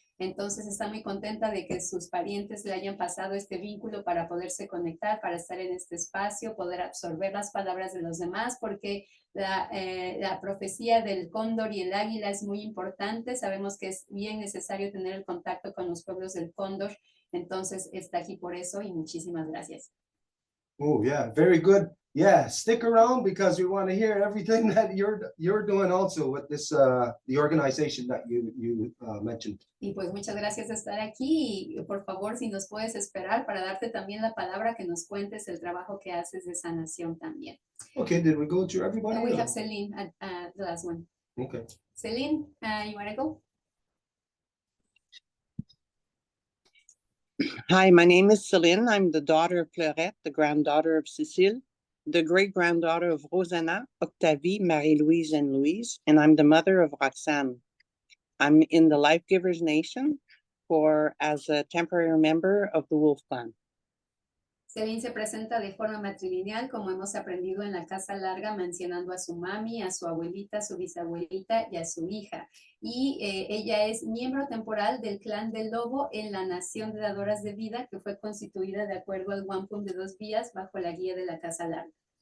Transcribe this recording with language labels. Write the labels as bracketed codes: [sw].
[es] Entonces está muy contenta de que sus parientes le hayan pasado este vínculo para poderse conectar, para estar en este espacio, poder absorber las palabras de los demás, porque la profecía del cóndor y el águila es muy importante. Sabemos que es bien necesario tener el contacto con los pueblos del cóndor. Entonces está aquí por eso, y muchísimas gracias. [en] Oh yeah, very good. Yeah, stick around because we want to hear everything that you're doing also with this the organization that you mentioned. [es] Y pues muchas gracias de estar aquí, y por favor, si nos puedes esperar para darte también la palabra, que nos cuentes el trabajo que haces de sanación también. [en] Okay, did we go through everybody? We have Celine at the last one. Okay. Celine, you want to go? Hi, my name is Celine. I'm the daughter of Fleurette, the granddaughter of Cécile, the great-granddaughter of Rosanna, Octavie, Marie-Louise, and Louise, and I'm the mother of Roxane. I'm in the LifeGivers Nation as a temporary member of the Wolf Clan. [es] Celine se presenta de forma matrilineal, como hemos aprendido en la casa larga, mencionando a su mami, a su abuelita, a su bisabuelita y a su hija. Y ella es miembro temporal del clan del lobo en la nación de dadoras de vida, que fue constituida de acuerdo al wampum de 2 vías bajo la guía de la casa larga.